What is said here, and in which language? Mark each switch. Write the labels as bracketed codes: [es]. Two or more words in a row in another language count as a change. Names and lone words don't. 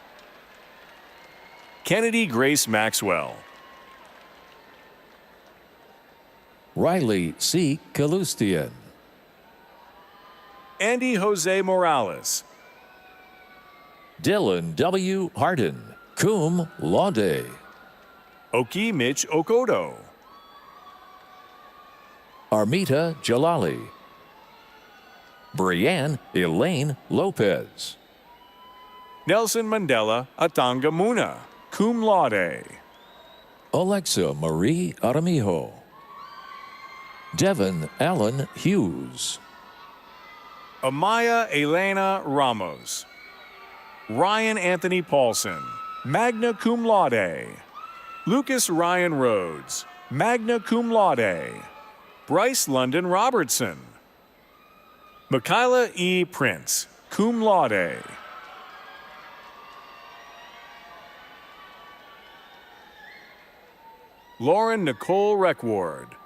[en] Kennedy Grace Maxwell. Riley C. Kalustian. Andy Jose Morales. Dylan W. Harden, [la] cum laude. [en] Oki Mitch Okoto. Armita Jalali. Brianne Elaine Lopez. Nelson Mandela Atanga Muna, [la] cum laude. [en] Alexa Marie Aramijo. Devin Allen Hughes. Amaya Elena Ramos. Ryan Anthony Paulson, [la] magna cum laude. [en] Lucas Ryan Rhodes, [la] magna cum laude. [en] Bryce London Robertson. Michaela E. Prince, [la] cum laude. [en] Lauren Nicole Reckward.